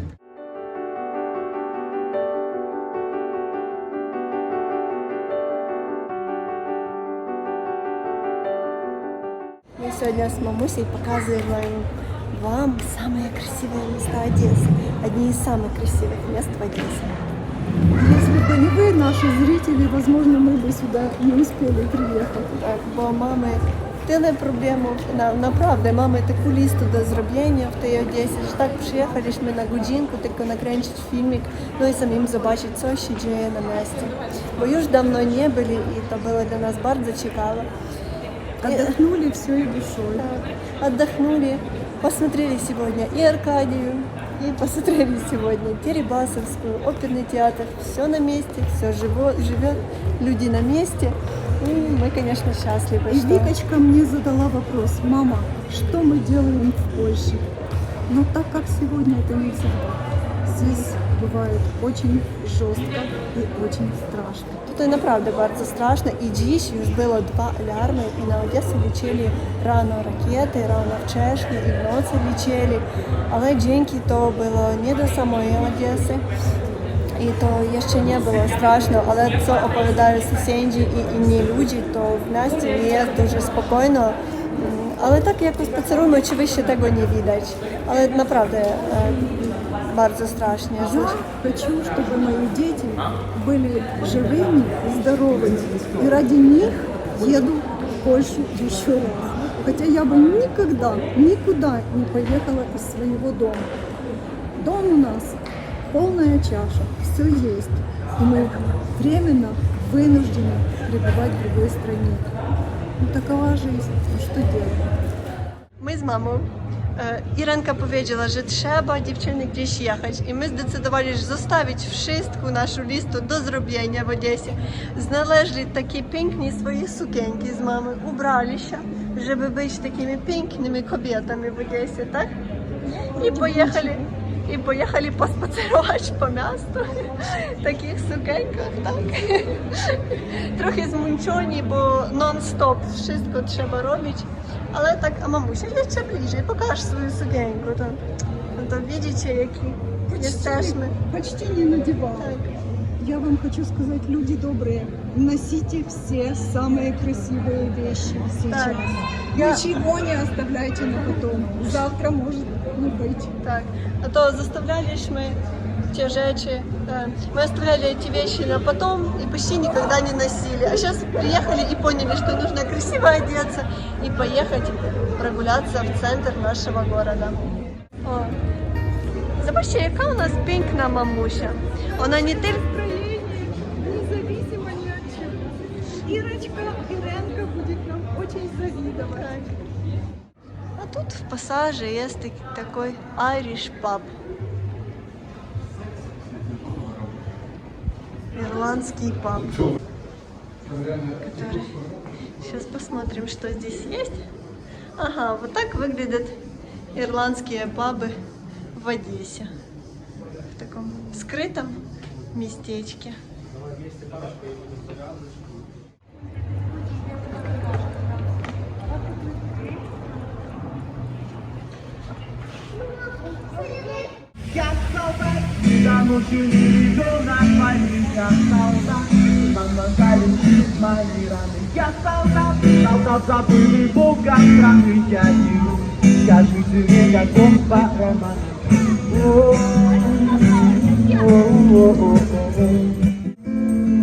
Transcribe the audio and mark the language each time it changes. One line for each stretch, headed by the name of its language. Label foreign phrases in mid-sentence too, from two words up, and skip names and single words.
Russian: Мы сегодня с мамусей показываем вам самые красивые места Одессы. Одни из самых красивых мест в Одессе. Если бы не вы, наши зрители, возможно, мы бы сюда не успели приехать. Так,
Polish: бо mamy tyle problemów, naprawdę mamy taką listę do zrobienia w tej Odessie, że tak przyjechaliśmy na godzinkę tylko nakręcić filmik, no i samim zobaczyć, co się dzieje na mieście. Bo już dawno nie byli i to było dla nas bardzo ciekawe.
Russian: Отдохнули все и душой. Отдохнули, посмотрели сегодня и Аркадию, и посмотрели сегодня Дерибасовскую, оперный театр. Все на месте, все живет, люди на месте. И мы, конечно, счастливы. И Викочка мне задала вопрос: мама, что мы делаем в Польше? Но так как сегодня это не всегда. Здесь бывает очень жестко и очень страшно.
Polish: Tutaj naprawdę bardzo straszne i dziś już było 2 alarmy i na Odessę lecieli rano rakiety, rano wcześnie i w nocy lecieli, ale dzięki to było nie do samej Odessy i to jeszcze nie było straszno, ale co opowiadają sąsiedzi i inni ludzie, to w mieście jest дуже spokojno, ale tak jak spacerujemy, oczywiście tego nie widać, ale naprawdę bardzo strasznie.
Russian: Я хочу, чтобы мои дети были живыми и здоровыми. И ради них еду в Польшу еще раз. Хотя я бы никогда, никуда не поехала из своего дома. Дом у нас полная чаша, все есть. И мы временно вынуждены пребывать в другой стране. Ну, такова жизнь. Ну, что делать?
Polish: My z mamą, Irenka powiedziała, że trzeba dziewczyny gdzieś jechać i my zdecydowali, że zostawić wszystko naszą listę do zrobienia w Odessie. Znaleźli takie piękne swoje sukienki z mamą, ubrali się, żeby być takimi pięknymi kobietami w Odessie, tak? I pojechali pospacerować po miastu w takich sukienkach, tak? Trochę zmęczeni, bo non-stop wszystko trzeba robić. Ale tak, a mamusia, jeszcze bliżej, pokaż swoją sukienkę. To widzicie, jaki jesteśmy.
Russian: Почти не надевала. Так. Я вам хочу сказать, люди добрые, носите все самые красивые вещи сейчас. Так. Ничего не оставляйте на потом. Завтра может не быть. Так, а то заставляли мы те rzeczy, мы оставляли эти вещи на потом и почти никогда не носили. А сейчас приехали и поняли, что нужно красиво одеться и поехать прогуляться в центр нашего города. О,
Polish: zobaczcie, jaka u nas piękna mamusia. Ona nie tylko...
Russian: Независимо ни от чего. Ирочка, Иренка будет нам очень завидовать. А тут в пассаже есть такой
English: Irish pub.
Russian: Ирландский паб. Который... Сейчас посмотрим, что здесь есть. Ага, вот так выглядят ирландские пабы в Одессе. В таком скрытом местечке. Da noite ligou na farinha, saudade, mamãe diz maneira, que a saudade abre boca pra mim, que a gente liga com parama. Oh, oh, oh, oh, oh.